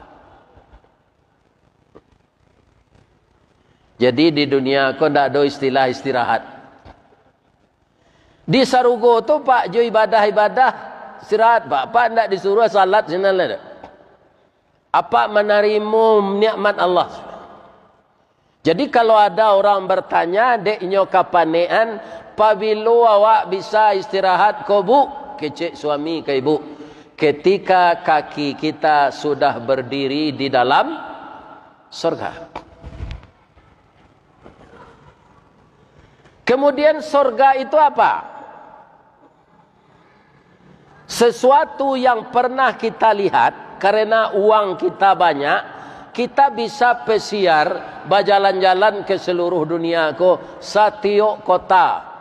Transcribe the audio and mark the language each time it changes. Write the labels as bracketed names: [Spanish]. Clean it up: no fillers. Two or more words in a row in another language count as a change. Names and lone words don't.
[Indonesian] Jadi di dunia kau tidak ada istilah istirahat. [Minangkabau] Di Sarugo tu Pak jo ibadah-ibadah istirahat Pak. [Indonesian] Pak tidak disuruh salat sebenarnya. Apa menerima nikmat Allah. Jadi kalau ada orang bertanya, [Minangkabau] deknyo kapanean, pabilo awak bisa istirahat ko bu? [Indonesian] Kecik suami ke ibu. Ketika kaki kita sudah berdiri di dalam surga. Kemudian surga itu apa? Sesuatu yang pernah kita lihat, karena uang kita banyak, kita bisa pesiar berjalan-jalan ke seluruh dunia ko setiap kota.